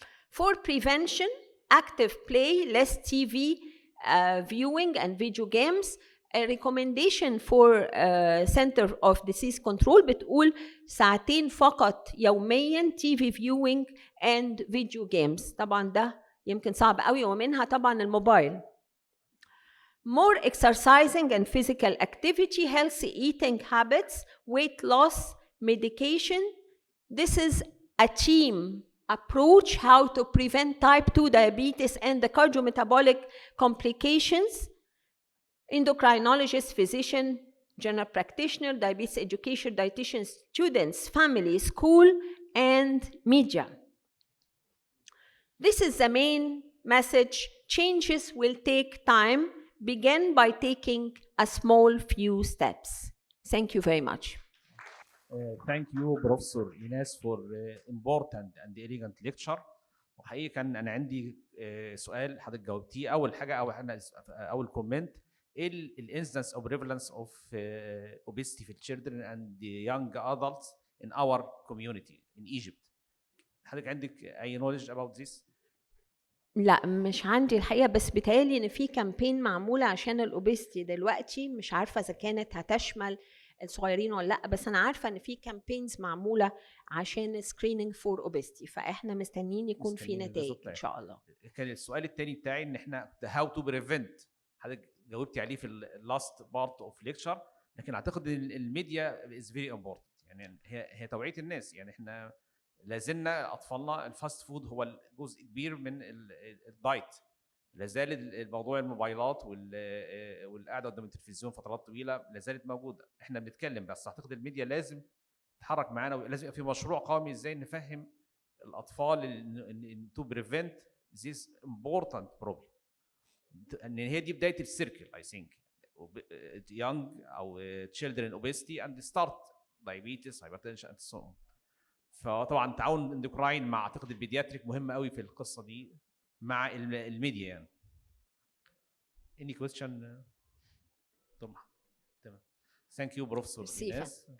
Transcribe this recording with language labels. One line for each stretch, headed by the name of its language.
English: For prevention, active play, less TV viewing and video games. A recommendation for Center of Disease Control
Arabic: بتقول 2 ساعات فقط يوميا
English: TV viewing and video games.
Arabic: طبعا ده يمكن صعب قوي، ومنها طبعا الموبايل.
English: More exercising and physical activity, healthy eating habits, weight loss, medication. This is a team approach how to prevent type 2 diabetes and the cardiometabolic complications. Endocrinologist, physician, general practitioner, diabetes education, dietitian, students, family, school, and media. This is the main message. Changes will take time. Begin by taking a small few steps. Thank you very much. Thank you, Professor Inas, for important and elegant lecture.
Arabic: وحقيقي كان انا عندي سؤال حضرتك جاوبتيه. اول حاجه اول كومنت ايه الانسيدنس او
English: prevalence of obesity
Arabic: في
English: children and the young adults in our community in Egypt.
Arabic: حضرتك عندك اي
English: knowledge about this؟
Arabic: لا مش عندي الحقيقة، بس بيتهيألي إن في كامبين معمولة عشان الأوبستي دلوقتي، مش عارفة إذا كانت هتشمل الصغيرين ولا لأ، بس أنا عارفة إن في كامبينز معمولة عشان سكرينينج فور أوبستي، فإحنا مستنيين يكون في مستنيين نتائج بالظبط. إن شاء الله. كان السؤال الثاني بتاعي ان احنا
English: how to prevent،
Arabic: حضرتك جاوبتي عليه في
English: last part of lecture،
Arabic: لكن اعتقد ان الميديا
English: is very important.
Arabic: يعني هي توعية الناس. يعني احنا لازلنا اطفالنا الفاست فود هو جزء كبير من الدايت. لازال الموضوع الموبايلات والقعده قدام التلفزيون فترات طويله لازالت موجوده. احنا بنتكلم، بس اعتقد الميديا لازم تتحرك معانا، ولازم يبقى في مشروع قومي ازاي نفهم الاطفال ان
English: to prevent this important problem.
Arabic: ان هي دي بدايه السيركل
English: I think. young
Arabic: او
English: children obesity and start diabetes hypertension and so on.
Arabic: فطبعا تعاون اندوكراين مع اعتقد البيدياتريك مهم قوي في القصه دي مع الميديا يعني.
English: any question؟
Arabic: تمام.
English: Thank you professor إيناس.